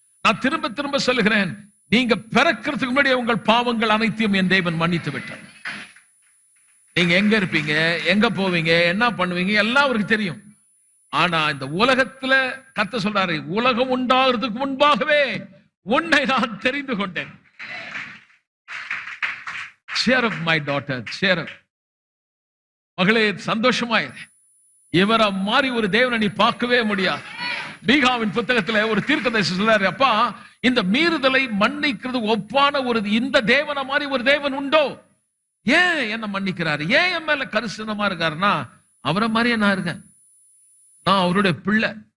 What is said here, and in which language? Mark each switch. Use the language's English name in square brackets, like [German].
[Tamil] நான் திரும்ப திரும்ப சொல்லுகிறேன், நீங்க பிறக்கிறதுக்கு முன்னாடி உங்கள் பாவங்கள் அனைத்தையும் என் தேவன் மன்னித்து விட்டார். நீங்க எங்க இருப்பீங்க, எங்க போவீங்க, என்ன பண்ணுவீங்க எல்லாம் அவருக்கு தெரியும். ஆனா இந்த உலகத்துல கர்த்தர் சொல்றாரு, உலகம் உண்டாகிறதுக்கு முன்பாகவே உன்னை நான் தெரிந்து கொண்டேன். [English] Cheer up my daughter, cheer up. [Tamil] மகளே சந்தோஷமாயிரு. இவரை மாதிரி ஒரு தேவனை நீ பார்க்கவே முடியாது. மீகாவின் புத்தகத்துல ஒரு தீர்க்கதரிசி சொல்றாரு, அப்பா, இந்த மீறுதலை மன்னிக்கிறது ஒப்பான ஒரு இந்த தேவனை மாதிரி ஒரு தேவன் உண்டோ? ஏன் என்ன மன்னிக்கிறாரு? ஏன் என் மேல கரிசனமா இருக்காருன்னா, அவரை மாதிரியே நான் இருக்கேன். நான் அவருடைய பிள்ளை.